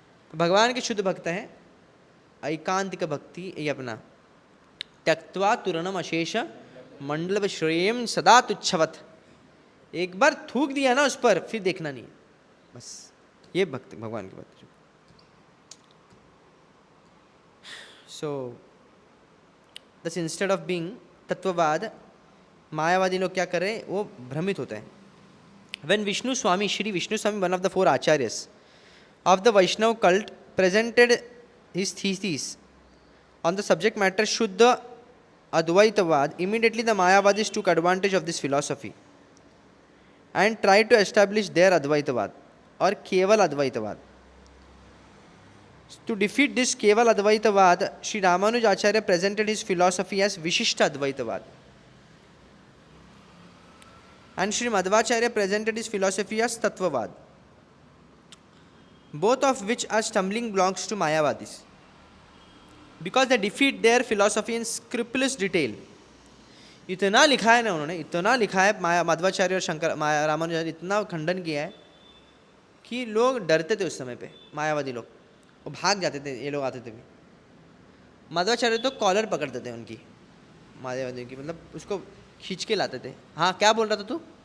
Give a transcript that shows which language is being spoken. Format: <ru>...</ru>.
<hi>तो भगवान के शुद्ध भक्त हैं, ऐकांतिक भक्ति ये अपना,</hi> <sa>त्यक्त्वा तुरणम अशेष मंडल श्रेयम सदा तुच्छवत,</sa> <hi>एक बार थूक दिया ना उस पर फिर देखना नहीं है, बस ये भक्त भगवान के भक्त।</hi> <en>so thus instead of being</en> <hi>तत्ववाद, मायावादी लोग क्या कर रहे हैं, वो भ्रमित होते हैं।</hi> <en>When Vishnu Swami, Shri Vishnu Swami, one of the 4 acharyas of the Vaishnav cult, presented his thesis on the subject matter Shuddha Advaitavad, immediately the Mayavadis took advantage of this philosophy and tried to establish their Advaitavad or Keval Advaitavad. To defeat this Keval Advaitavad, Sri Ramanuj Acharya presented his philosophy as Vishishta Advaitavad. and Sri Madhvacharya presented his philosophy as Tattvavad, both of which are stumbling blocks to Mayavadis because they defeat their philosophy in scrupulous detail.</en> <hi>इतना लिखा है ना उन्होंने, इतना लिखा है मध्वाचार्य और शंकर रामानुजाचार्य, इतना खंडन किया है कि लोग डरते थे उस समय पे, मायावादी लोग, वो भाग जाते थे, ये लोग आते थे भी। मध्वाचार्य तो कॉलर पकड़ते थे उनकी, मायावादियों की, मतलब उसको खींच के लाते थे। हाँ, क्या बोल रहा था तू?</hi>